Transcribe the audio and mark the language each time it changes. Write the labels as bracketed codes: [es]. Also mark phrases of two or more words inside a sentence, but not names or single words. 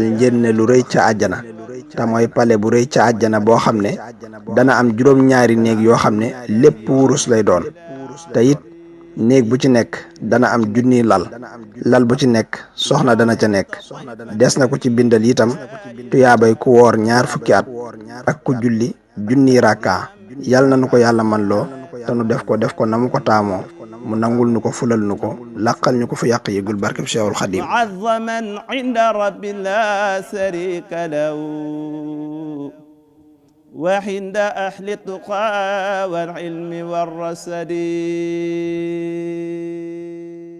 [wo] njënne lu rëy ca àjjana te mooy pale bu rëy ca àjjana boo xam ne dana am juróom-ñaari néeg yoo xam ne lépp wurus lay doon te it néeg bu ci nekk dana am junniy lal bu ci nekk soxna dana ca nekk des na ko ci bindal itam tuyaabay ku woor ñaar fukki at ak ku julli junniy rakka yal na nu ko yàlla man loo te nu def ko na mu ko taamoo mu nangul nu ko fulal nu ko laqal ñu ko fu yàq yëgul barkeb Cheikhul Khadim [ar] معظما عند رب لا شريك له وعند أهل التقى والعلم والرشد